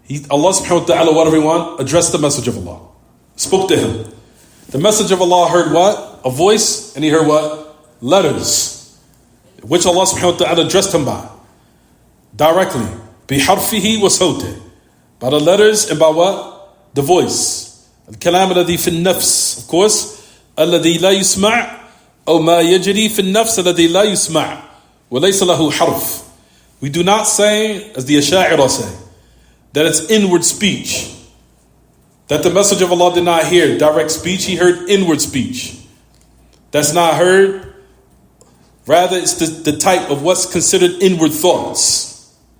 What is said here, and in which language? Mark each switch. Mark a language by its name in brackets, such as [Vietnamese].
[English] Allah subhanahu wa ta'ala, what everyone, addressed the message of Allah, spoke to him. The message of Allah heard what? A voice, and he heard what? Letters, which Allah subhanahu wa ta'ala addressed him by, directly. [Arabic] بِحَرْفِهِ وَصَوْتِهِ. [English] By the letters and by what? The voice. [Arabic] الكلام الذي في النفس, [English] of course, [Arabic] الذي لا يسمع أو ما يجري في النفس الذي لا يسمع وَلَيْسَ لَهُ حَرْفٌ. [English] We do not say, as the Asha'ira say, that it's inward speech. That the message of Allah did not hear direct speech, he heard inward speech. That's not heard. Rather, it's the type of what's considered inward thoughts.